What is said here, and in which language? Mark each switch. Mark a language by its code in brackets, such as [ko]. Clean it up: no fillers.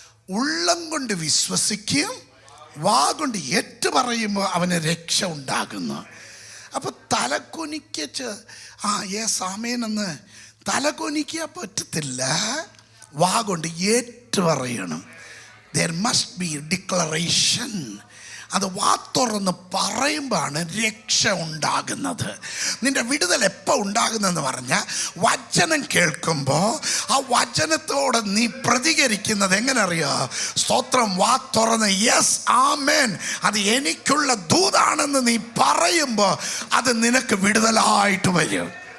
[ml] ഉള്ളം കൊണ്ട് വിശ്വസിക്കുകയും വാ കൊണ്ട് ഏറ്റു പറയുമ്പോൾ അവന് രക്ഷ ഉണ്ടാകുന്നു. അപ്പോൾ തലകുനിക്ക് ആമേനെന്ന് തലകുനിക്കാൻ പറ്റത്തില്ല, വാ കൊണ്ട് ഏറ്റു പറയണം. [en] there must be declaration. [ml] അത് വാ തുറന്ന് പറയുമ്പോഴാണ് രക്ഷ ഉണ്ടാകുന്നത്. നിന്റെ വിടുതൽ എപ്പോൾ ഉണ്ടാകുന്നതെന്ന് പറഞ്ഞാൽ വചനം കേൾക്കുമ്പോൾ ആ വചനത്തോട് നീ പ്രതികരിക്കുന്നത് എങ്ങനെ അറിയോ? സ്തോത്രം. വാ തുറന്ന് യെസ് ആമേൻ, അത് എനിക്കുള്ള ദൂതാണെന്ന് നീ പറയുമ്പോൾ അത് നിനക്ക് വിടുതലായിട്ട് വരും.